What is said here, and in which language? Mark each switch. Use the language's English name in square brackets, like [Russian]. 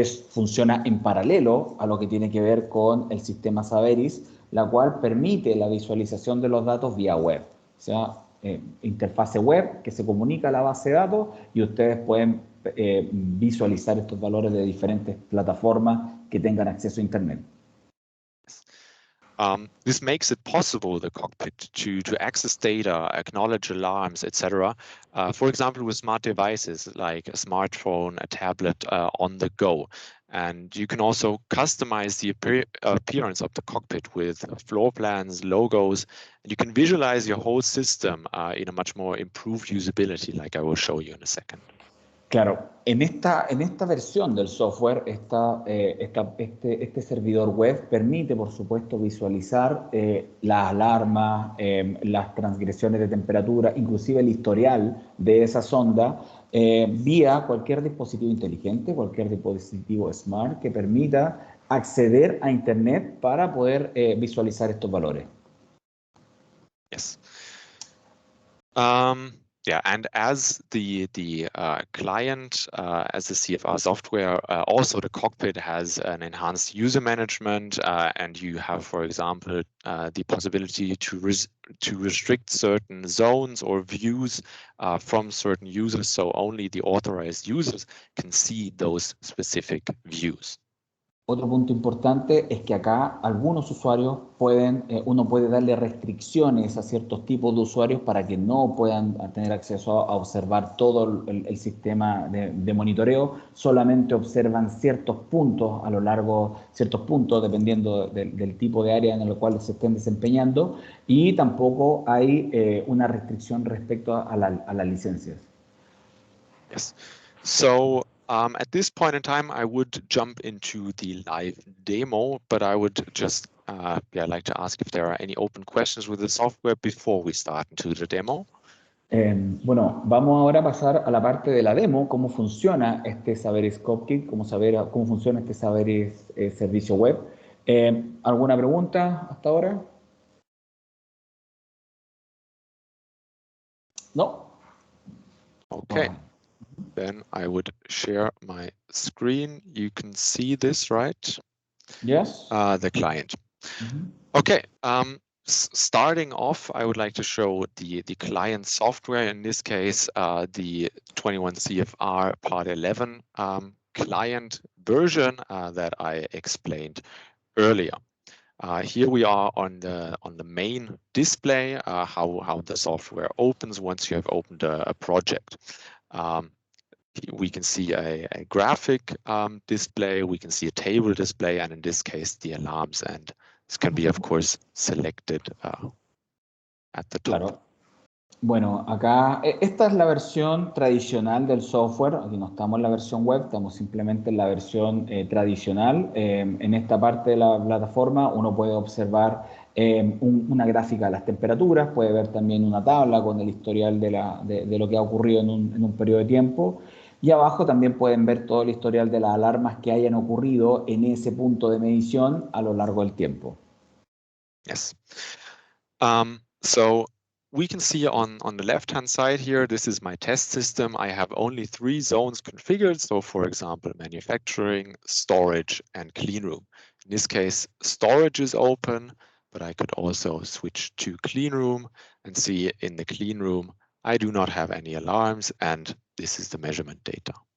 [Spanish] Funciona en paralelo a lo que tiene que ver con el sistema Saveris, la cual permite la visualización de los datos vía web. O sea, interfase web que se comunica a la base de datos y ustedes pueden visualizar estos valores de diferentes plataformas que tengan acceso a Internet. [English] This makes it possible, the cockpit, to access data, acknowledge alarms, etc. For example, with smart devices like a smartphone, a tablet on the go. And you can also customize the appearance of the cockpit with floor plans, logos, and you can visualize your whole system in a much more improved usability, like I will show you in a second. [Spanish] Claro, en esta versión del software, este servidor web permite, por supuesto, visualizar las alarmas, las transgresiones de temperatura, inclusive el historial de esa sonda, vía cualquier dispositivo inteligente, cualquier dispositivo smart que permita acceder a Internet para poder visualizar estos valores. [English] Yes. Yeah, and as the client, as the CFR software, also the cockpit has an enhanced user management, and you have, for example, the possibility to restrict certain zones or views from certain users, so only the authorized users can see those specific views. [Spanish] Otro punto importante es que acá algunos usuarios uno puede darle restricciones a ciertos tipos de usuarios para que no puedan tener acceso a observar todo el sistema de monitoreo, solamente observan ciertos puntos a lo largo, ciertos puntos dependiendo del tipo de área en el cual se estén desempeñando, y tampoco hay una restricción respecto a las licencias. [English] Yes. So at this point in time, I would jump into the live demo, but I would just like to ask if there are any open questions with the software before we start into the demo. [Spanish] Bueno, vamos ahora a pasar a la parte de la demo, cómo funciona este Saveris Cockpit, cómo funciona este Saveris servicio web. ¿Alguna pregunta hasta ahora? ¿No? [English] Okay. Wow. Then I would share my screen. You can see this, right? Yes. The client. Okay. Starting off, I would like to show the client software. In this case, the 21 CFR Part 11 client version that I explained earlier. Here we are on the main display, how the software opens once you have opened a project. We can see a graphic display, we can see a table display, and in this case, the alarms. And this can be, of course, selected at the top. [Spanish] Claro. Bueno, acá, esta es la versión tradicional del software. Aquí no estamos en la versión web, estamos simplemente en la versión tradicional. En esta parte de la plataforma uno puede observar una gráfica de las temperaturas, puede ver también una tabla con el historial de lo que ha ocurrido en un periodo de tiempo. Y abajo también pueden ver todo el historial de las alarmas que hayan ocurrido en ese punto de medición a lo largo del tiempo. [English] Yes. So we can see on the left-hand side here, this is my test system. I have only 3 zones configured. So for example, manufacturing, storage, and clean room. In this case, storage is open, but I could also switch to clean room and see in the clean room, I do not have any alarms, and this is the measurement data.